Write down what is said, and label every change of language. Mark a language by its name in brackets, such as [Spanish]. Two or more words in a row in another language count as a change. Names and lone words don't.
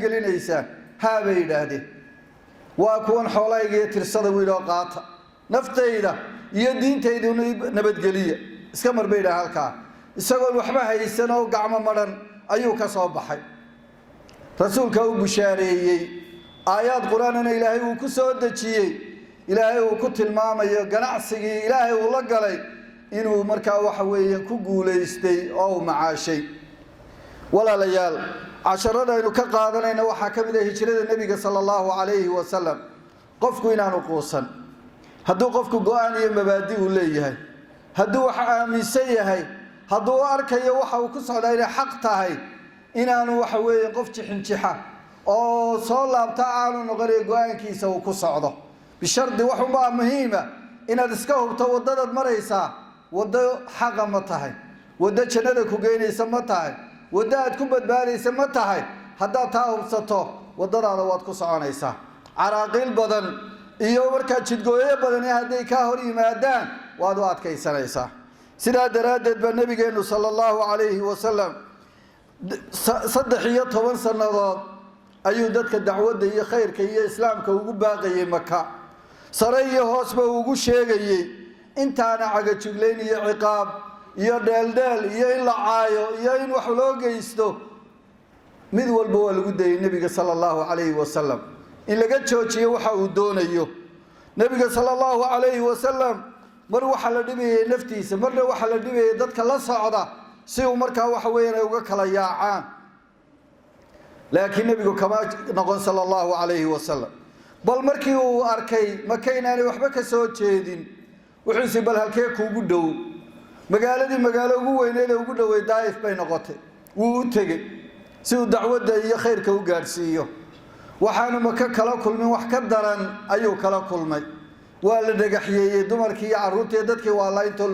[Somali] gelinaysaa haa bay yiraahdeen waa kuwan xoolahayga tirsada wiiloo qaata naftayda iyo diintaydu nabadgeliya iska marbayda halka isagoo waxba haysan oo gacmo maran ayuu ka soo baxay rasuulka uu bushaareeyay aayad quraanana Ilaahay uu ku soo dajiyay Ilaahay uu ku tilmaamayo ganacsigii Ilaahay uu la galay inuu markaa waxa weeyaan ku guuleystay oo macaashay walaalayaal casharada aynu ka qaadanayna waxa kamid ah hijrada nabiga [Arabic] صلى الله عليه وسلم [Somali] qofku inaanu quusan hadduu qofku go'aan iyo mabaadi uu leeyahay hadduu wax aaminsan yahay hadduu arkayo waxa uu ku socdaa inay xaq tahay inaanu waxa weeyaan qof jixinjixa oo soo laabta aanu noqon go'aankiisa uu ku socdo bishardi wax uma muhiima inaad iska hubto wadada maraysa wado xaq ma tahay wado jannada ku geynaysa ma tahay wado aad ku badbaadaysa ma tahay hadda taa hubsato wadadaada waad ku soconaysaa caraaqil badan iyo marka jidgooye badan haday ka hor yimaadaan waad u adkaysanaysaa sida daraadeed ba nabigeenu [Arabic] صلى الله عليه وسلم [Somali] 13 sanadood ayuu dadka dacwada iyo khayrka iyo islaamka ugu baaqayay Maka sareeyo hoosba ugu sheegayay intaana caga jugleen iyo ciqaab iyo dheeldheel iyo in la caayo iyo in wax loo geysto mid walba waa lagu dayay nabiga [Arabic] صلى الله عليه وسلم [Somali] in laga joojiyo waxa uu doonayo nabiga [Arabic] صلى الله عليه وسلم [Somali] mar waxa la dhibiyay naftiisa marna waxa la dhibiyay dadka la socda si uu markaa waxa weeyaan uga kala yaacaan laakiin nabigu kama noqon [Arabic] صلى الله عليه وسلم [Somali] bal markii uu arkay makaynaan waxba ka soo jeedin wuxuu si bal halkee kuugu dhow magaaladii magaalo ugu weyneed ugu dhaway Daa'if bay noqotay wuu u tagay si uu dacwada iyo khayrka u gaarsiiyo waxaanu maka kala kulmin wax ka daran ayuu kala kulmay waa la dhagaxiyay dumarkii iyo carruurtii dadkii waa la inta